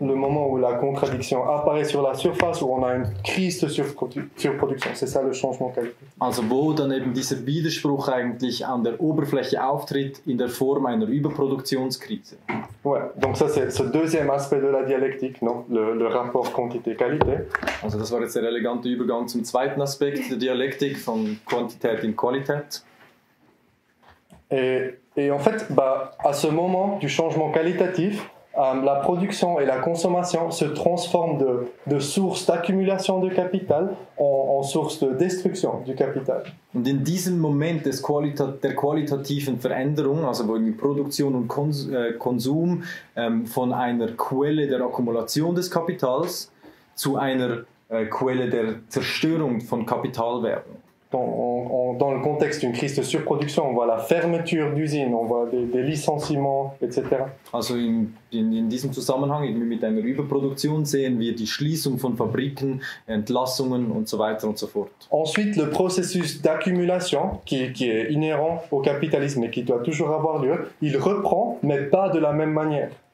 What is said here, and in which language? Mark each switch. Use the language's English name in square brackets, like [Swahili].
[French] Le moment où la contradiction apparaît sur la surface, où on a une crise de surproduction, c'est ça le changement qualitatif. [German] Also wo dann eben dieser Widerspruch eigentlich an der Oberfläche auftritt in der Form einer Überproduktionskrise. [French] Ouais, donc ça c'est ce deuxième aspect de la dialectique, non? Le rapport quantité-qualité. [German] Also das war jetzt der elegante Übergang zum zweiten Aspekt der Dialektik, von Quantität in Qualität. [French] Et en fait, à ce moment du changement qualitatif, la production et la consommation se transforment de source d'accumulation de capital en source de destruction du capital. [German] Und in diesem Moment der qualitativen Veränderung, also wo die Produktion und Konsum von einer Quelle der Akkumulation des Kapitals zu einer Quelle der Zerstörung von Kapital werden. [French] Dans le contexte d'une crise de surproduction, on voit la fermeture d'usines, on voit des licenciements, etc. [German] Also in diesem Zusammenhang mit einer Überproduktion sehen wir die Schließung von Fabriken, Entlassungen und so weiter und so fort. [French] Ensuite, le processus d'accumulation qui est inhérent au capitalisme et qui doit toujours avoir lieu, il reprend, mais pas de la même manière.